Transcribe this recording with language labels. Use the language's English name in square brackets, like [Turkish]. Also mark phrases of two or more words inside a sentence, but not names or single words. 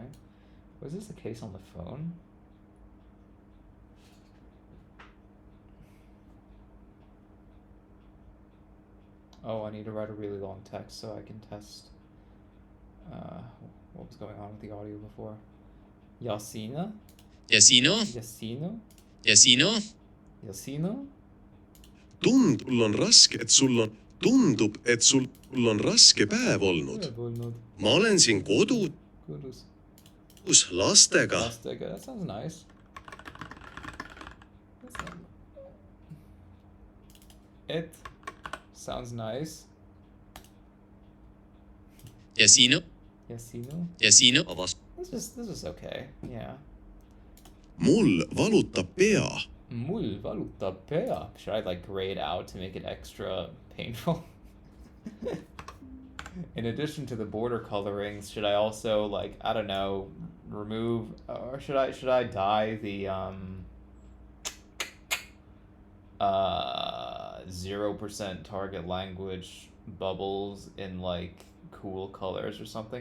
[English] Was this the case on the phone? Oh, I need to write a really long text so I can test what was going on with the audio before. Yasina? Yasino? Yasino? Yasino? Yasino? [Estonian] Tundub, et sul on raske päev olnud. Ma olen siin kodus lastega. Lastega, [English] that sounds nice. It sounds nice. Yasino? Yasino? Yasino? This is okay, yeah. [Estonian] Mul valutab pea. Mul valutab pea. [English] Should I like grade out to make it extra painful? In addition to the border colorings, should I also like, I don't know, remove, or should I dye the 0% target language bubbles in like cool colors or something?